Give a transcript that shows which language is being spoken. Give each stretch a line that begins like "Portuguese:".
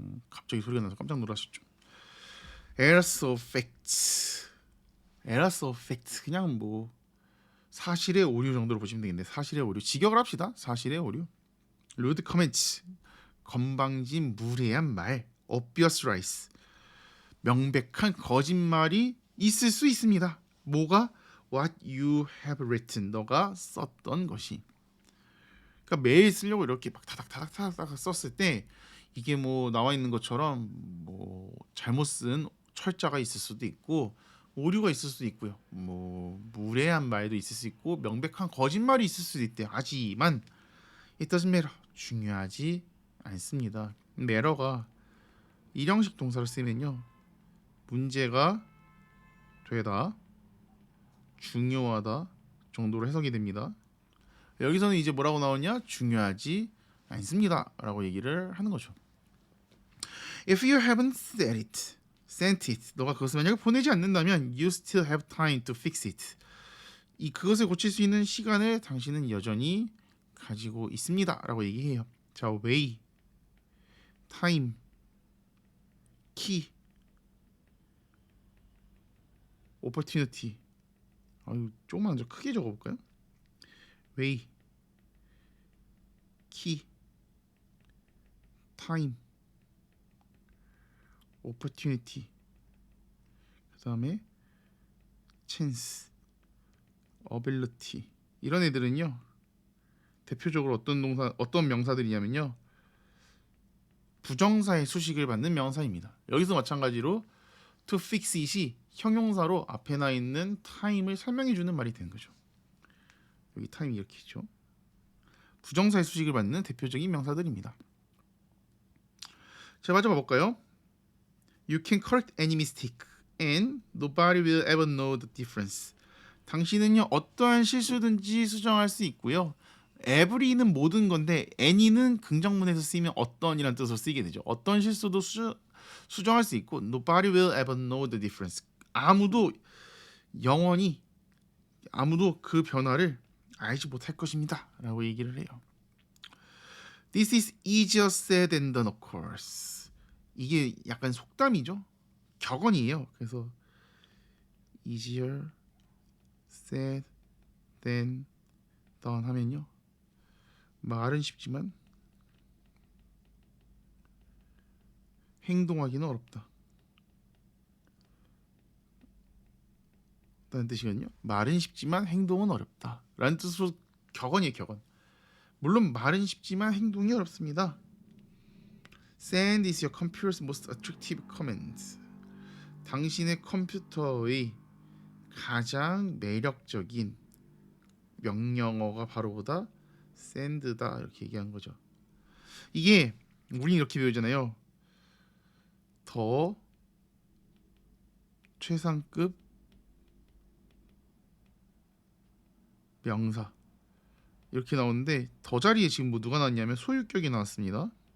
Korean: 갑자기 소리가 나서 깜짝 놀라셨죠.
English: Errors of fact, Errors of fact,
Korean: 그냥 뭐 사실의 오류 정도로 보시면 되겠네. 사실의 오류, 직역을 합시다. 사실의 오류.
English: rude comments,
Korean: 건방진 무례한 말.
English: obvious lies,
Korean: 명백한 거짓말이 있을 수 있습니다. 뭐가?
English: what you have written,
Korean: 너가 썼던 것이. 그러니까 매일 쓰려고 이렇게 막 타닥타닥 썼을 때 이게 뭐 나와 있는 것처럼 뭐 잘못 쓴 철자가 있을 수도 있고 오류가 있을 수도 있고요. 뭐 무례한 말도 있을 수 있고 명백한 거짓말이 있을 수도 있대요. 하지만
English: it doesn't matter,
Korean: 중요하지 않습니다. matter가 일형식 동사를 쓰면요, 문제가 되다, 중요하다 정도로 해석이 됩니다. 여기서는 이제 뭐라고 나오냐? 중요하지 않습니다 라고 얘기를 하는 거죠.
English: If you haven't sent it,
Korean: 너가 그것을 만약에 보내지 않는다면
English: you still have time to fix it.
Korean: 이 그것을 고칠 수 있는 시간을 당신은 여전히 가지고 있습니다 라고 얘기해요.
English: 자, way, time, key, opportunity.
Korean: 조금만 더 크게 적어볼까요?
English: way, key, time, opportunity.
Korean: 그 다음에 chance, ability. 이런 애들은요, 대표적으로 어떤 명사들이냐면요, 부정사의 수식을 받는 명사입니다. 여기서 마찬가지로
English: to fix it
Korean: 이 형용사로 앞에 나 있는 time을 설명해 주는 말이 되는 거죠. 여기 time 이렇게 있죠. 부정사의 수식을 받는 대표적인 명사들입니다. 자, 마저 봐볼까요?
English: You can correct any mistake and nobody will ever know the difference.
Korean: 당신은요, 어떠한 실수든지 수정할 수 있고요. every는 모든 건데 any는 긍정문에서 쓰이면 어떤이라는 뜻으로 쓰이게 되죠. 어떤 실수도 수정할 수 있고
English: nobody will ever know the difference.
Korean: 영원히 아무도 그 변화를 알지 못할 것입니다 라고 얘기를 해요.
English: This is easier said than done, of course.
Korean: 이게 약간 속담이죠. 격언이에요. 그래서
English: easier said than done
Korean: 하면요, 말은 쉽지만 행동하기는 어렵다 라는 뜻이거든요. 말은 쉽지만 행동은 어렵다 라는 뜻으로 격언이에요. 격언. 물론 말은 쉽지만 행동이 어렵습니다.
English: Sand is your computer's most attractive command.
Korean: 당신의 컴퓨터의 가장 매력적인 명령어가 바로보다 sand다 이렇게 얘기한 거죠. 이게 우리 이렇게 배우잖아요. 더 최상급 명사 이렇게 나오는데 더 자리에 지금 뭐 누가 나왔냐면 소유격이 나왔습니다.